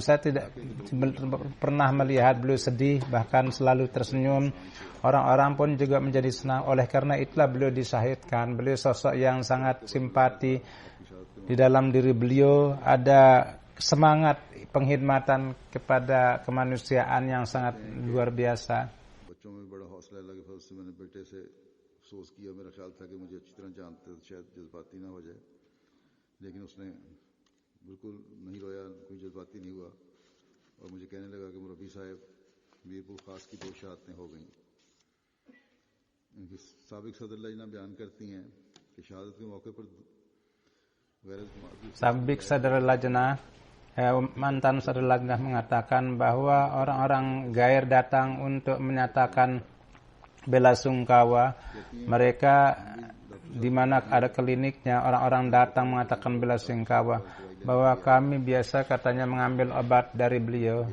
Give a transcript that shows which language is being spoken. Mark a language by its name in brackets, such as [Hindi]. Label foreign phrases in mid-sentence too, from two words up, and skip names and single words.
[Indonesian] Saya tidak pernah melihat beliau sedih, bahkan selalu tersenyum. Orang-orang pun juga menjadi senang. Oleh karena itulah beliau disyahidkan. Beliau sosok yang sangat simpati. Di dalam diri beliau ada semangat pengkhidmatan kepada kemanusiaan yang sangat luar biasa. [Urdu] افسوس کیا، میرا خیال تھا کہ مجھے اچھی طرح جانتے تو شاید جذباتی نہ ہو جائے، لیکن اس نے بالکل نہیں رویا، کوئی جذباتی نہیں ہوا اور مجھے کہنے لگا کہ مربی صاحب میرپور خاص کی 2 شہادتیں ہو گئی. ان کی سابق صدراللہ جنا بیان کرتی ہیں کہ شہادت کے موقع پر [Indonesian] Sabik Sadrul Lajnah, mantan Sadrul Lajnah mengatakan bahwa orang-orang gair datang untuk menyatakan bela sungkawa. Mereka di mana ada kliniknya, orang-orang datang mengatakan bela sungkawa bahwa kami biasa katanya mengambil obat dari beliau.